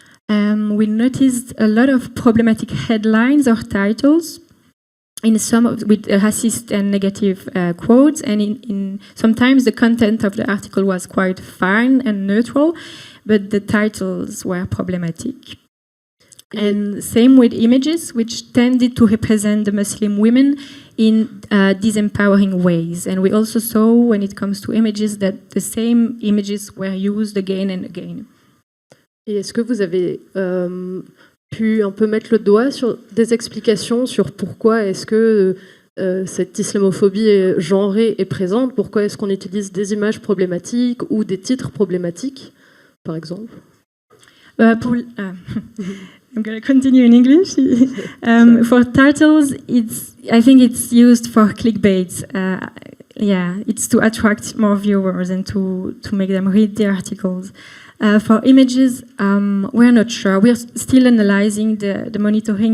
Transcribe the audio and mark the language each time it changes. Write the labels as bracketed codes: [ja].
[en] We noticed a lot of problematic headlines or titles, in some with racist and negative quotes, and in sometimes the content of the article was quite fine and neutral, but the titles were problematic. And same with images, which tended to represent the Muslim women in disempowering ways. And we also saw, when it comes to images, that the same images were used again and again. [fr] Et est-ce que vous avez pu un peu mettre le doigt sur des explications sur pourquoi est-ce que cette islamophobie genrée est présente? Pourquoi est-ce qu'on utilise des images problématiques ou des titres problématiques, par exemple? [en] I'm going to continue in English. For titles, I think it's used for clickbait. It's to attract more viewers and to make them read the articles. For images, we're not sure. We're still analyzing the monitoring.